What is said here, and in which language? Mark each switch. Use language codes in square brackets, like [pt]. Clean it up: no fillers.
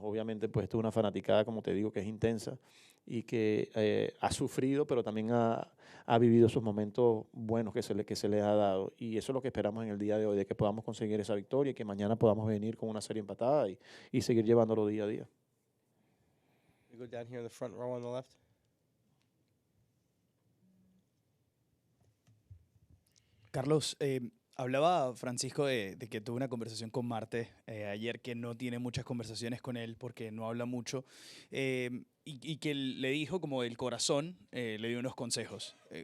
[es] Obviamente, pues esto es una fanaticada, como te digo, que es intensa y que ha sufrido, pero también ha vivido esos momentos buenos que se les ha dado. Y eso es lo que esperamos en el día de hoy, de que podamos conseguir esa victoria y que mañana podamos venir con una serie empatada y seguir llevándolo día a día. [en] We go down here in the front row on the left. [es] Carlos, hablaba Francisco de que tuvo una conversación con Marte ayer, que no tiene muchas conversaciones con él porque no habla mucho, y que le dijo como del corazón, le dio unos consejos.